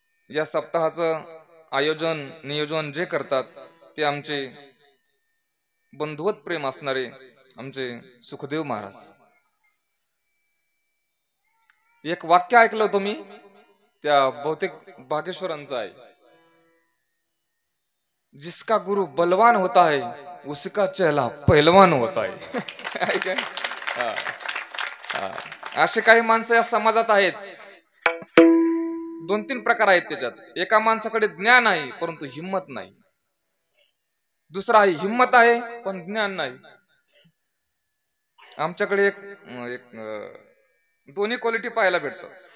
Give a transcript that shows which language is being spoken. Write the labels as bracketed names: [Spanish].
[Marathi] या सप्ताहाचं आयोजन नियोजन जे करतात ते आमचे बंधुवत प्रेम असणारे आमचे सुखदेव महाराज. एक वाक्य ऐकलं होतं मी त्या बहुतेक बागेश्वरांचं आहे. [Hindi] जिसका गुरु बलवान होता है उसका चेला पहलवान होता है. [Marathi] असे काही माणसं या समाजात आहेत. 2-3 प्रकार आहेत त्याच्यात. एका माणसाकडे ज्ञान आहे परंतु हिम्मत नाही. दुसरा आहे हिम्मत आहे पण ज्ञान नाही. आमच्याकडे एक दोन्ही क्वालिटी पाहायला भेटतात.